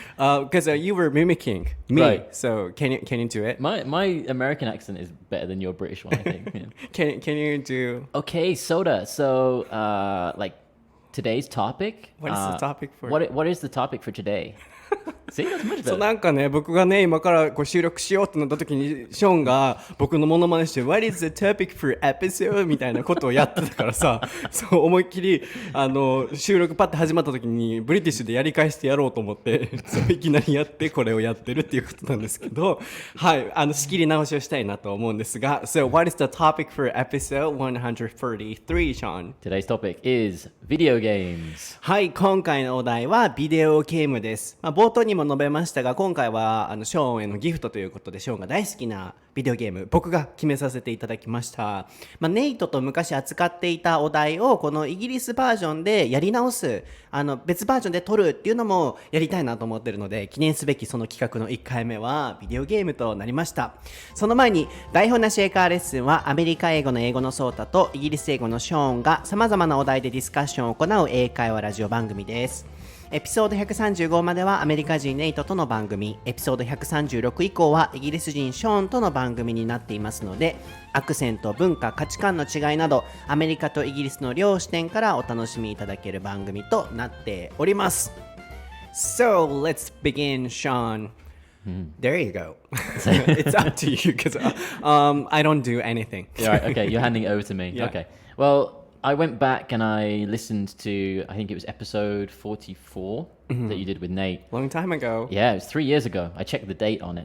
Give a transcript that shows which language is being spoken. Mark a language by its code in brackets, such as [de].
[en] it. Because you were mimicking me, Right. so can you do it? My American accent is better than your British one, I think. Yeah. Can you do? Okay, Soda. So, today's topic. What is the topic for? What is the topic for today? See, that's much [ja] そうなんかね僕がね今からこう収録しようってなった時にショーンが僕のモノマネして [en] What is the topic for episode? [ja] みたいなことをやってたからさそう思いっきり収録パッて始まった時にブリティッシュでやり返してやろうと思ってそういきなりやってこれをやってるっていうことなんですけどはい仕切り直しをしたいなと思うんですが [en] So what is the topic for episode 143 Sean? Today's topic is video games. [ja] はい今回のお題はビデオゲームです、冒頭にも述べましたが今回はショーンへのギフトということでショーンが大好きなビデオゲーム僕が決めさせていただきました、ネイトと昔扱っていたお題をこのイギリスバージョンでやり直す別バージョンで撮るっていうのもやりたいなと思ってるので記念すべきその企画の1回目はビデオゲームとなりました。その前に台本なし英会話レッスンはアメリカ英語の英語のソータとイギリス英語のショーンが様々なお題でディスカッションを行う英会話ラジオ番組です。エピソード135まではアメリカ人ネイトとの番組、エピソード136以降はイギリス人ショーンとの番組になっていますので、アクセント、文化、価値観の違いなどアメリカとイギリスの両視点からお楽しみいただける番組となっております。 [en] So let's begin, Sean. There you go. It's up to you because I don't do anything. Right, okay, you're handing it over to me. Yeah. Okay. Well, I went back and I listened to, I think it was episode 44 that you did with Nate. Long time ago. Yeah, it was 3 years ago. I checked the date on it.